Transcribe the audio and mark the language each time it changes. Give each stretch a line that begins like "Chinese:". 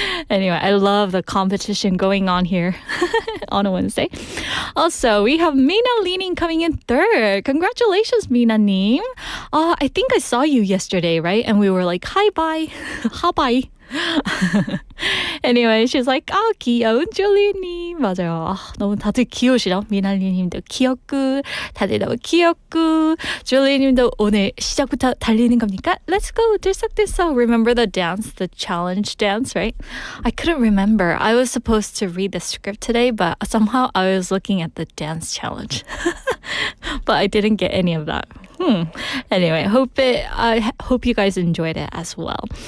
English: Anyway, I love the competition going on here on a Wednesday. Also, we have Mina Leaning coming in third. Congratulations, Mina-님. I think I saw you yesterday, right? And we were like, hi, bye. Hi, bye. Anyway, she's like,
Korean: 귀여운 줄리님. 맞아요. 너무 다들 귀여우시죠? 미나리님도 귀엽고, 다들 너무 귀엽고, 줄리님도 오늘 시작부터 달리는 겁니까?
English: Let's go.
Korean: 들썩들썩.
English: Remember the dance, the challenge dance, right? I couldn't remember. I was supposed to read the script today, but somehow I was looking at the dance challenge. But I didn't get any of that. Anyway, I hope you guys enjoyed it as well.